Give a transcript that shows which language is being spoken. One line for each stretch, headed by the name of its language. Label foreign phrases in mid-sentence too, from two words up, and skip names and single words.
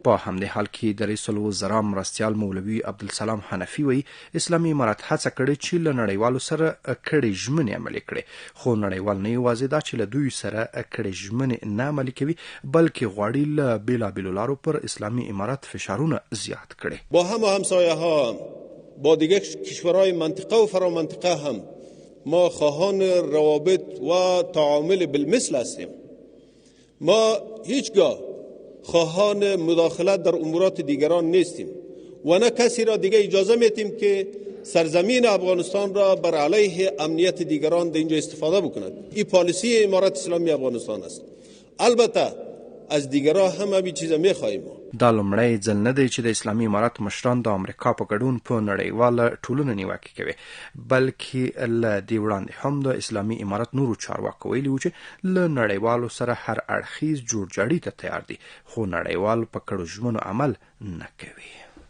Pashto: په همدې حال کې د رئیس الوزرا مرستیال مولوي عبدالسلام حنفي وایي اسلامي امارت هڅه کړې چې له نړیوالو سره کړې ژمنې عملي کړي خو نړیوال نه یوازې دا چې له دوی سره کړې ژمنې نه عملي کوي بلکې غواړي له بېلابېلو لارو پر اسلامي امارت فشارونه زیات کړي.
Persian: با هم همسایه‌ها با دیگر کشورهای منطقه و فرامنطقه هم ما خواهان روابط و تعامل بالمثل هستیم. ما هیچگاه خواهان مداخلت در امورات دیگران نیستیم و نه کسی را دیگه اجازه میتیم که سرزمین افغانستان را بر علیه امنیت دیگران در اینجا استفاده بکند. این پالیسی امارت اسلامی افغانستان است. البته از دیگران هم همین چیزا میخواهیم.
Pashto: دا لومړی ځل نه دی چې د اسلامي امارت مشران د امریکا په ګډون په نړیواله ټولنه نیوکې کوي بلکې له دې وړاندې هم د اسلامي امارت نورو چارواکو ویلي وو چې له نړیوالو سره هر اړخیز جوړجاړي ته تیار دي خو نړیوال په کړو ژمنو عمل نه کوي.